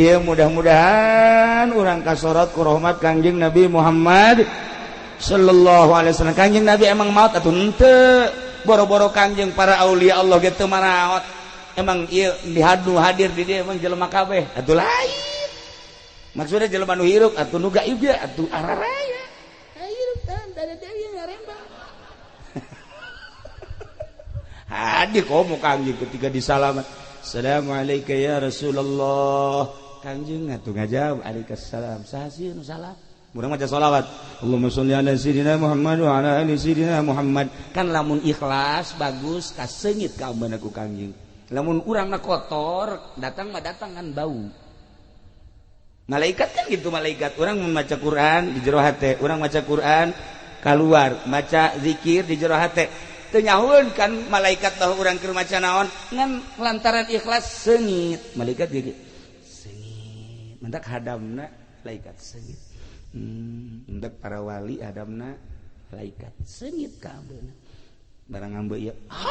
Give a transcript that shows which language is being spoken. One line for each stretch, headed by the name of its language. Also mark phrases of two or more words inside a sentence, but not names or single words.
Sundanese: dieu mudah-mudahan urang kasorot ku rahmat Kangjeng Nabi Muhammad
Arabic: صلى الله عليه وسلم
Sundanese: Kangjeng Nabi emang maot atuh henteu boro-boro Kangjeng para aulia Allah ge teu maraot emang ieu dihadu hadir di dieu emang jelema kabeh atuh lain maksudna jelema nu hirup atuh nu gaib ge atuh araraya hirup tan dada-dada ngarembang hadir komo Kangjeng ketika disalamat
Arabic: السلام عليكم يا رسول الله
Sundanese: Kangjeng atuh ngajawab Waalaikumsalam saha sieun nu salam urang maca shalawat
Arabic: اللهم صل على سيدنا محمد وعلى آل سيدنا محمد
Sundanese: kan lamun ikhlas bagus kaseungit ka ambeuna ku Kangjeng lamun urangna kotor datang mah datang kan bau malaikat kan gitu malaikat urang membaca Quran di jero hate urang maca Quran keluar maca zikir di jero hate teu nyahoeun kan malaikat bahwa urang keur maca naon ngan lantaran ikhlas seungit malaikat ge seungit mentak hadamna malaikat seungit mentak para wali hadamna malaikat seungit ka ambeuna barang ambe ieu